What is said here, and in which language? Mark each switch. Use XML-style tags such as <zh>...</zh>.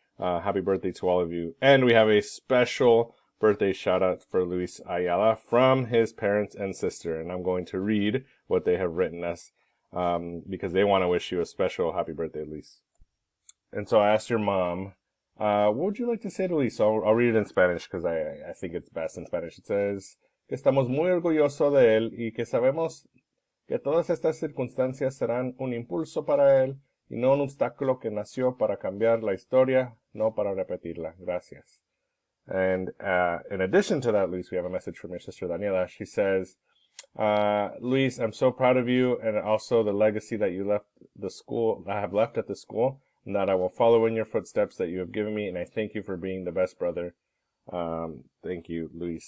<en>Happy birthday to all of you. And we have a special birthday shout out for Luis Ayala from his parents and sister. And I'm going to read what they have written us, because they want to wish you a special happy birthday, Luis. And so I asked your mom, what would you like to say to Luis? So I'll read it in Spanish because I think it's best in Spanish. It says,</en> <es>que estamos muy orgullosos de él y que sabemos que todas estas circunstancias serán un impulso para él y no un obstáculo que nació para cambiar la historia, no para repetirla. Gracias.</es> <en>And in addition to that, Luis, we have a message from your sister Daniela. She says, Luis, I'm so proud of you and also the legacy that you left the school, I have left at the school, and that I will follow in your footsteps that you have given me, and I thank you for being the best brother. Thank you, Luis.</en>